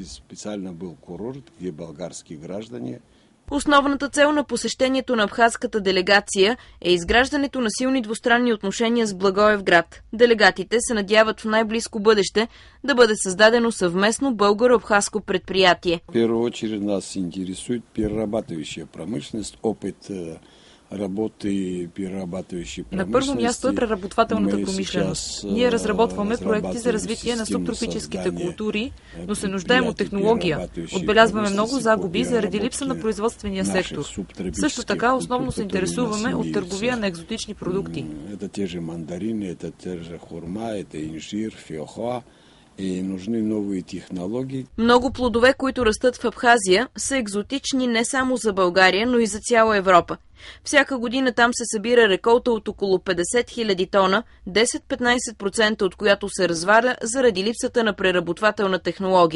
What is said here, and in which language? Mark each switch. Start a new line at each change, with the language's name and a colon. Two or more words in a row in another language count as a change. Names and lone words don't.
Bulgarian: Основната цел на посещението на абхазската делегация е изграждането на силни двустранни отношения с Благоевград. Делегатите се надяват в най-близко бъдеще да бъде създадено съвместно българо-абхазско предприятие.
Russian: В първа очередь нас интересует перерабатывающая промышленность, опит работи перерабатывающей промышленности.
Bulgarian: На първо място е преработвателната промишленост. Ние разработваме проекти за развитие на субтропическите култури, но се нуждаем от технология. Отбелязваме много загуби заради липса на производствения сектор. Също така основно се интересуваме от търговия на екзотични продукти.
Russian: Это те же мандарины, это те же хурма, это инжир, фиохоа. И нужны нови технологии.
Bulgarian: Много плодове, които растат в Абхазия, са екзотични не само за България, но и за цяла Европа. Всяка година там се събира реколта от около 50 000 тона, 10-15% от която се разваля заради липсата на преработвателна технология.